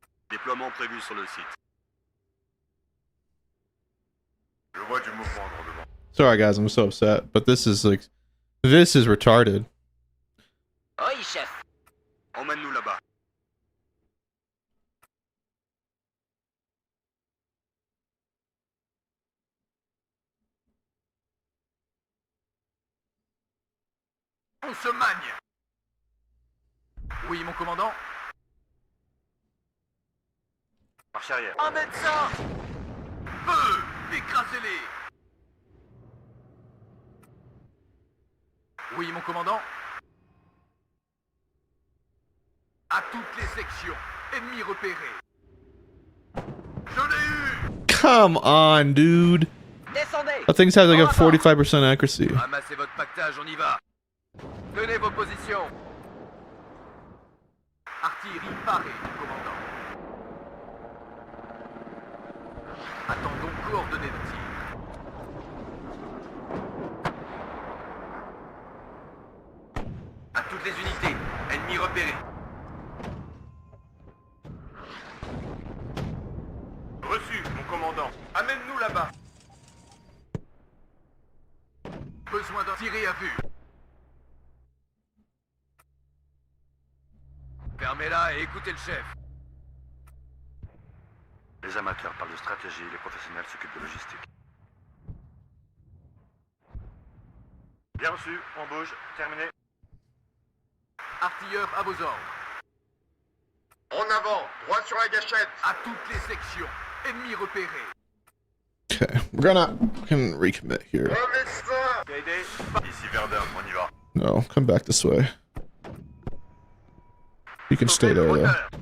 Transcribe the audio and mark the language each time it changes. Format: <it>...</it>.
<fr>Déploiement prévu sur le site. Je vois du mouvement en devant.</fr> <en>Sorry, guys. I'm so upset, but this is like, this is retarded.</en> <fr>Oui, chef. Emmène-nous là-bas. On se magne! Oui, mon commandant? Marche arrière. Un médecin. Feu! Écrasez-les! Oui, mon commandant? À toutes les sections. Ennemis repérés. Je l'ai eu.</fr> <en>Come on, dude.</en> <fr>Descendez!</fr> <en>That thing's has like a 45% accuracy.</en> <fr>Ramassez votre pactage, on y va. Tenez vos positions! Artillerie parée, commandant. Attendons coordonnées de tir. À toutes les unités, ennemis repérés. Reçu, mon commandant. Amène-nous là-bas. Besoin d'un tiré à vue. Fermez-la et écoutez le chef. Les amateurs parlent de stratégie, les professionnels s'occupent de logistique. Bien reçu, on bouge, terminé. Artilleurs à vos ordres. En avant, droit sur la gâchette. À toutes les sections, ennemis repérés.</fr> <en>Okay, we can recommit here.</en> <fr>Médecin. Ici Verdun, on y va.</fr> <en>No, come back this way. You can stay there though.</en>